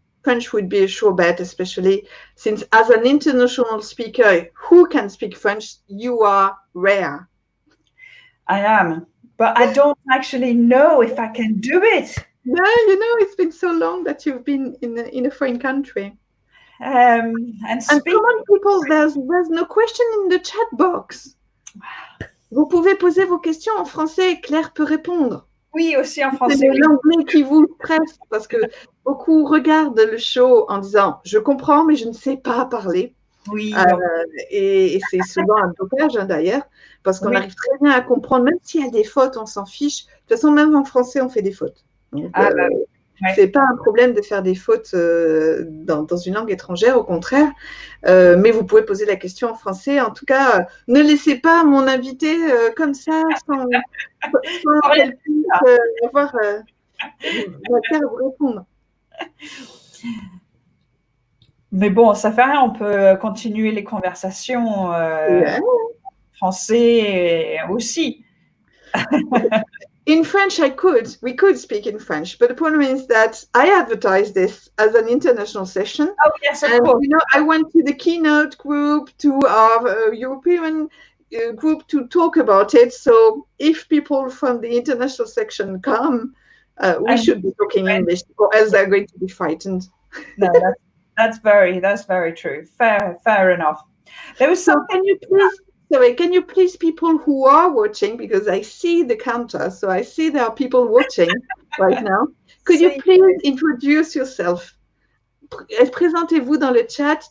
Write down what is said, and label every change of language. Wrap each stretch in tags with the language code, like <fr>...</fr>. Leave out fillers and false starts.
<en>French would be a sure bet, especially since as an international speaker who can speak French, you are rare. I am, but I don't actually know if I can do it. No, it's been so long that you've been in a foreign country. And come on, people, there's no question in the chat box.</en> <fr>Vous pouvez poser vos questions en français, Claire peut répondre. Oui, aussi en français. C'est l'anglais qui vous stresse parce que beaucoup regardent le show en disant « je comprends, mais je ne sais pas parler ». Oui. Et c'est souvent un blocage d'ailleurs, parce qu'on arrive très bien à comprendre, même s'il y a des fautes, on s'en fiche. De toute façon, même en français, on fait des fautes. Donc, c'est pas un problème de faire des fautes dans une langue étrangère, au contraire. Mais vous pouvez poser la question en français. En tout cas, ne laissez pas mon invité comme ça, sans qu'elle puisse avoir matière à vous répondre. Mais bon, ça fait rien, on peut continuer les conversations français aussi.</fr> <en>In French, we could speak in French, but the problem is that I advertise this as an international session. Oh, yes, of course. I went to the keynote group, to our European group to talk about it. So if people from the international section come, we should be talking English, or else they're going to be frightened. No, that's very true. Fair enough. There was something. Can you please, people who are watching, because I see the counter, so I see there are people watching right now. Could you please introduce yourself?</en> <fr>Présentez-vous dans le chat.</fr>